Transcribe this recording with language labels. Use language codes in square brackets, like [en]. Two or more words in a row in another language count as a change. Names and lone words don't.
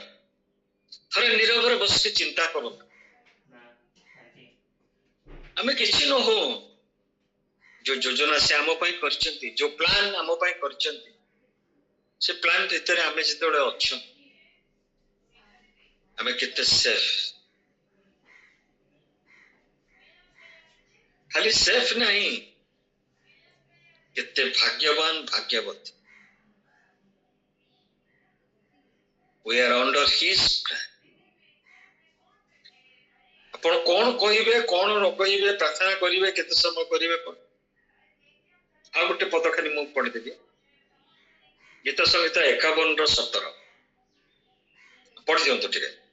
[or] ଥରେ ନିରବରେ ବସିକି ଚିନ୍ତା କରନ୍ତୁ, ଆମେ କିଛି ନ ହଉ, ଯୋଉ ଯୋଜନା ସେ ଆମ ପାଇଁ କରିଛନ୍ତି, ଯୋଉ ପ୍ଲାନ ଆମ ପାଇଁ କରିଛନ୍ତି, ସେ ପ୍ଲାନ ଭିତରେ ଆମେ ଯେତେବେଳେ ଅଛୁ, ଆମେ କେତେ ସେଫ। ଖାଲି ସେଫ ନାହିଁ, କେତେ ଭାଗ୍ୟବାନ, ଭାଗ୍ୟବତୀ। [en] We are under his plan. [or] ଆପଣ କଣ କହିବେ, କଣ ନ କହିବେ, ପ୍ରାର୍ଥନା କରିବେ, କେତେ ସମୟ କରିବେ। ଆଉ ଗୋଟେ ପଦ ଖାଲି ମୁଁ ପଢିଦେବି, ଗୀତ ସଂହିତା 51:17 ପଢି ଦିଅନ୍ତୁ ଟିକେ।